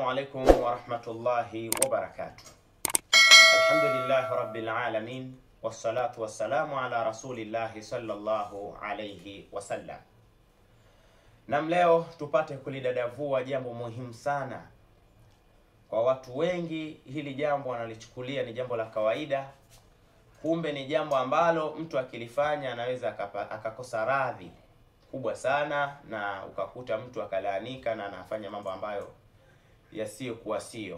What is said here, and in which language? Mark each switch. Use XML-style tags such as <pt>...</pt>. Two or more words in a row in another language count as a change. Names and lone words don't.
<ar>عليكم ورحمة الله وبركاته. الحمد لله رب العالمين والصلاة والسلام على رسول الله صلى الله عليه wasallam.</ar> <sw>Na leo tupate kulidadavua jambo muhimu sana. Kwa watu wengi hili jambo wanalichukulia ni jambo la kawaida, kumbe ni jambo ambalo mtu akilifanya anaweza akakosa radhi kubwa sana, na ukakuta mtu akalaanika na anafanya mambo ambayo yasiyokuwa sio.</sw>